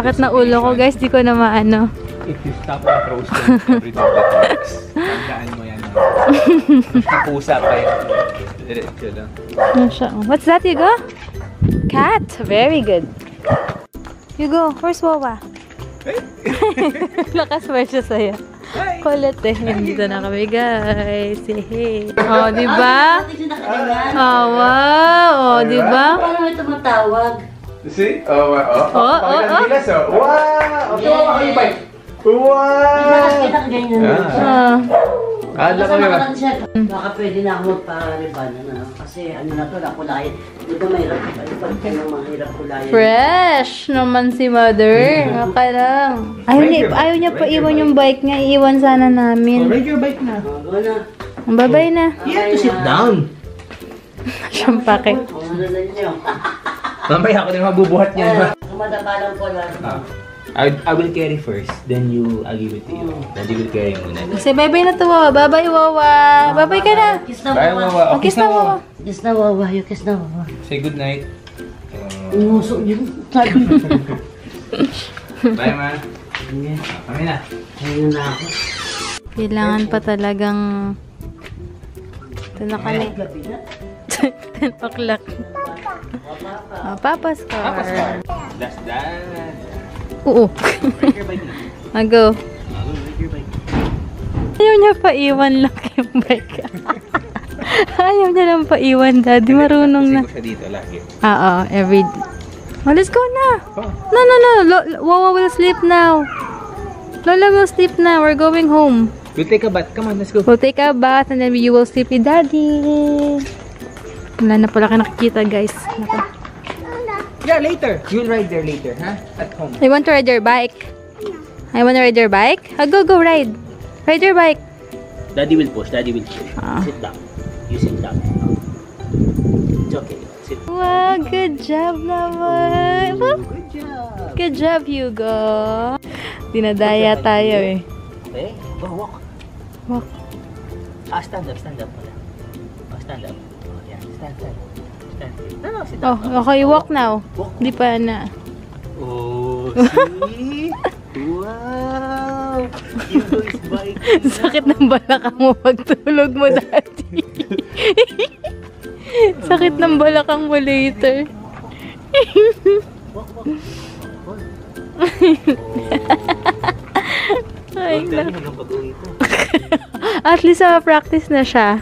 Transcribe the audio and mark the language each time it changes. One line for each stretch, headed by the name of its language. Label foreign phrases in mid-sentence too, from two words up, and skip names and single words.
Filipino: Sakit na ulo ko, guys. Di ko na maano.
English: If you stop and throw stones every dog that barks.
Filipino: Tandaan mo yan. Pusa pa yan. Diretso lang. Ano siya?
English: What's that, Hugo? Cat. Very good.
Filipino: Hugo, where's Wawa? Lakas ba siya sa'yo? Kulit eh. Nandito na kami, guys. Hey. Oh, di ba? Oh, wow. Oh, di ba? Paano may tumatawag?
English: See? Oh, oh. Oh, oh. Wow! Okay, wow!
Filipino: Kita ka ganyan. Ala ko yun. Baka pwede na ako magpa-ribanan, ano? Kasi ano na to, nakulayan. Dito mahirap ko. Ipag ng mga hirap kulayan. Fresh naman si mother. Okay lang. Ayaw niya pa iwan yung bike niya. Iiwan sana namin.
English: Ride your bike na.
Filipino: Go na. Babay na.
English: You have to sit down.
Filipino: Siyang pake. Ano na niyo? Mamaya ako na mabubuhat niyan. Kumadapa lang ko lang.
English: I will carry first, then I'll give it to you. Then you will carry muna. Say bye-bye
Filipino: na to,
English: Wawa. Bye-bye, Wawa. Bye-bye
Filipino: ka na.
English: Kiss na Bye, wawa. Wawa. Oh, kiss na, Wawa. Kiss na wawa. You kiss na wawa. Say good night.
Filipino: Umuso yun. Sabi mo. Bye, ma. Kami na. Ayun na ako. Kailangan pa talagang... Ito na kami. Gabi na.
English: 10 o'clock. Papa's car. Papa's car. That's that.
Filipino: Oo.
English: Ride your bike na.
Filipino: Mag-go.
English: Ride your bike.
Filipino: Ayaw niya pa iwan lang yung bike. Ayaw niya lang pa iwan, daddy. Marunong na. Kasi ko siya dito lagi.
English: Every... Oh, let's go na. Oh. No. Wawa will sleep now. Lola will sleep now. We're going home. We'll take a bath. Come on, let's go. We'll take a bath and then you will sleep with daddy.
Filipino: Wala na pala kayo nakikita, guys.
English: Yeah, later. You'll ride there later, huh? At home. I want to ride your bike. I want to ride your bike. Go ride. Ride your bike. Daddy will push. Daddy will push. Ah. Sit down. You sit down. It's okay. Sit. Wow, good job naman. Good job. Good job, Hugo.
Filipino: Dinadaya tayo eh.
English: Okay, go walk. Walk. Stand up pala. Stand up. Yeah, stand. No, sit Oh, down. okay, walk now. Walk.
Filipino: Di pa na.
English: Oh, see? Wow! Hugo is biking.
Filipino: Sakit ng balakang mo pagtulog mo dati. Sakit ng balakang mo later. Ay,
English: at least
Filipino: practice na siya.